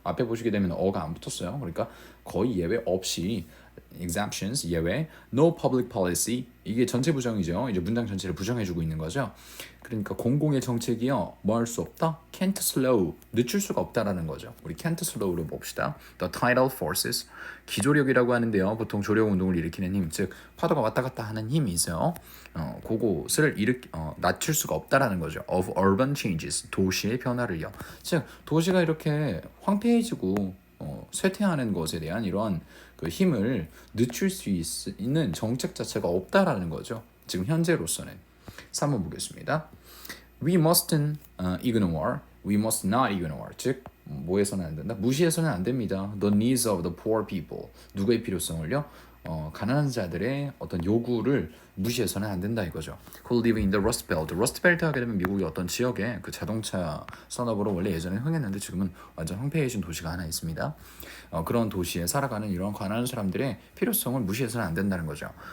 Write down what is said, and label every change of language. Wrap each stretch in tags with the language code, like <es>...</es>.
<ko>앞에 보시게 되면 어가 안 붙었어요. 그러니까 거의 예외 없이 exemptions 예외</ko> <en>no public policy</en> <ko>이게 전체 부정이죠. 이제 문장 전체를 부정해주고 있는 거죠. 그러니까 공공의 정책이요 뭐 할 수 없다</ko> <en>can't slow</en> <ko>늦출 수가 없다라는 거죠. 우리</ko> <en>can't slow</en> <ko>로 봅시다.</ko> <en>The tidal forces</en> <ko>기조력이라고 하는데요. 보통 조력 운동을 일으키는 힘, 즉 파도가 왔다 갔다 하는 힘이 있어요. 그것을 낮출 수가 없다라는 거죠.</ko> <en>Of urban changes</en> <ko>도시의 변화를요. 즉 도시가 이렇게 황폐해지고 쇠퇴하는 것에 대한 이러한 그 힘을 늦출 수 있는 정책 자체가 없다라는 거죠. 지금 현재로서는. 3번 보겠습니다.</ko> <en>We mustn't ignore, we must not ignore.</en> <ko>즉 뭐해서는 안 된다? 무시해서는 안 됩니다.</ko> <en>The needs of the poor people.</en> <ko>누구의 필요성을요? 가난한 자들의 어떤 요구를 무시해서는 안 된다 이거죠.</ko> <en>Who live in the Rust Belt.</en> <ko>Rust Belt 하게 되면 미국의 어떤 지역에 그 자동차 산업으로 원래 예전에 흥했는데 지금은 완전 황폐해진 도시가 하나 있습니다. 그런 도시에 살아가는 이런 가난한 사람들의 필요성을 무시해서는 안 된다는 거죠.</ko>